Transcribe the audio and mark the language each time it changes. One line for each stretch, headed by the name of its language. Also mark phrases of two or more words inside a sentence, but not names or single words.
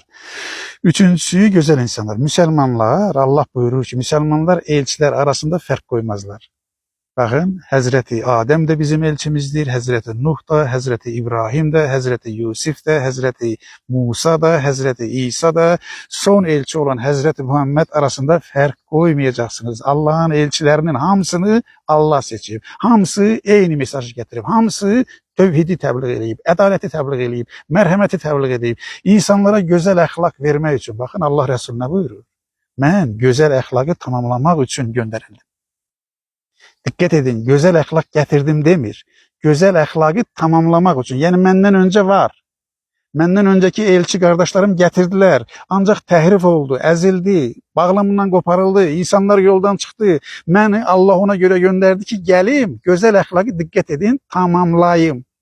Turkish: Üçüncüsü güzel insanlar. Müslümanlar, Allah buyurur ki Müslümanlar elçiler arasında fark koymazlar. Bakın Hazreti Adem de bizim elçimizdir. Hazreti Nuh da, Hazreti İbrahim de, Hazreti Yusuf da, Hazreti Musa da, Hazreti İsa da, son elçi olan Hazreti Muhammed arasında fark koymayacaksınız.
Azerbaijani: Allah'ın elçilerinin hamısını Allah seçip, hamısı eyni mesajı getirip, hamısı tevhidi təbliğ edib, ədaleti təbliğ edib, mərhəməti təbliğ edib, insanlara güzel əxlaq vermək üçün.
Turkish: Bakın Allah Resulüne buyurur.
Azerbaijani: Mən güzel əxlaqı tamamlamaq üçün göndərildim.
Turkish: Dikkat edin, güzel əxlaq getirdim demir. Güzel əxlaqı tamamlamak için. Yani məndən önce var. Məndən önceki elçi kardeşlerim getirdiler. Ancak təhrif oldu, əzildi, bağlamından koparıldı, insanlar yoldan çıktı. Məni Allah ona göre gönderdi ki gelim, güzel əxlaqı dikkat edin, tamamlayayım.